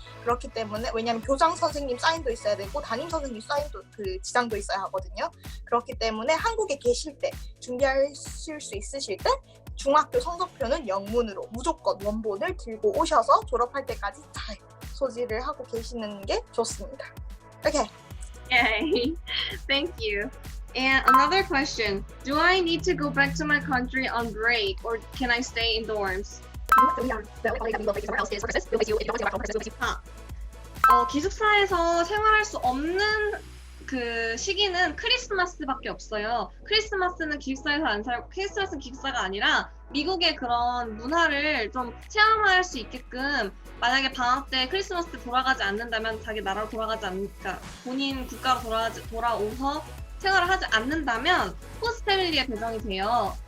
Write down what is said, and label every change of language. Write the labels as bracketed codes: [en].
[ko] 그렇기 때문에 왜냐하면 교장 선생님 사인도 있어야 되고 담임 선생님 사인도 그 지장도 있어야 하거든요. 그렇기 때문에 한국에 계실 때 준비하실 수 있으실 때 중학교 성적표는 영문으로 무조건 원본을 들고 오셔서 졸업할 때까지 잘 소지를 하고 계시는 게 좋습니다. [en] Okay. Yay! Thank you. And another question. Do I need to go back to my country on break or can I stay in dorms? The only thing that we will place you somewhere else is for Christmas. We'll place you, if you don't want to go back home for Christmas, we'll place you. [ko] 기숙사에서 생활할 수 없는 그 시기는 크리스마스밖에 없어요. 크리스마스는 기숙사에서 안 살고 크리스마스는 기숙사가 아니라 미국의 그런 문화를 좀 체험할 수 있게끔 만약에 방학 때 크리스마스 때 돌아가지 않는다면 자기 나라로 돌아가지 않으니까 본인 국가로 돌아오서 생활을 하지 않는다면 호스트 패밀리에 배정이 돼요.